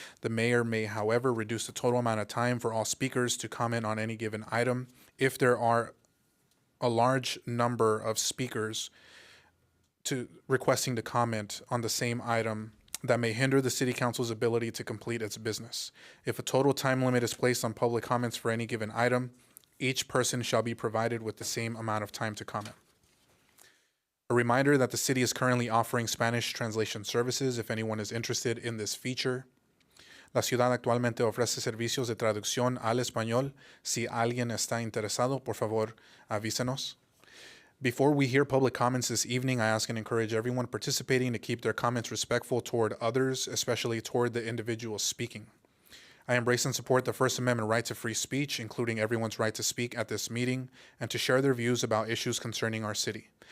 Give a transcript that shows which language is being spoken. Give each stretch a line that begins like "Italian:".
English: The mayor may, however, reduce the total amount of time for all speakers to comment on any given item if there are a large number of speakers requesting to comment on the same item that may hinder the City Council's ability to complete its business. If a total time limit is placed on public comments for any given item, each person shall be provided with the same amount of time to comment. A reminder that the city is currently offering Spanish translation services if anyone is interested in this feature.
Spanish: La ciudad actualmente ofrece servicios de traducción al español. Si alguien está interesado, por favor, avísenos.
English: Before we hear public comments this evening, I ask and encourage everyone participating to keep their comments respectful toward others, especially toward the individual speaking. I embrace and support the First Amendment right to free speech, including everyone's right to speak at this meeting and to share their views about issues concerning our city.